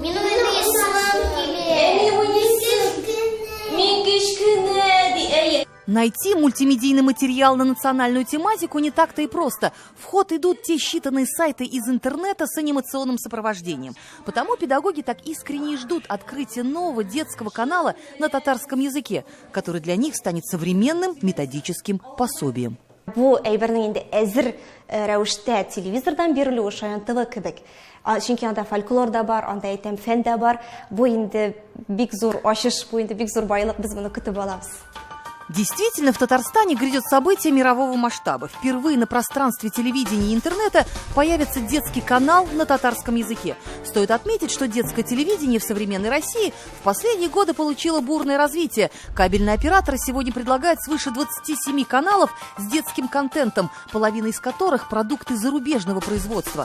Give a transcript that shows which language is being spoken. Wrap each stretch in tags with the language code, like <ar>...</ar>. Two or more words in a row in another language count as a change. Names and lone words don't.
<ru>Найти мультимедийный материал на национальную тематику не так-то и просто. В ход идут те считанные сайты из интернета с анимационным сопровождением. Потому педагоги так искренне ждут открытия нового детского канала на татарском языке, который для них станет современным методическим пособием.</ru> <tt>Bu әйбернең инде әзер рәвештә телевизордан бирелү Шаян ТВ кебек. Чөнки анда фольклор да бар, анда әйтәм фән дә бар. Бу инде бик зур ачыш, бу инде бик зур байлык, без моны көтеп алабыз.</tt> <ru>Действительно, в Татарстане грядет событие мирового масштаба. Впервые на пространстве телевидения и интернета появится детский канал на татарском языке. Стоит отметить, что детское телевидение в современной России в последние годы получило бурное развитие. Кабельные операторы сегодня предлагают свыше 27 каналов с детским контентом, половина из которых продукты зарубежного производства.</ru>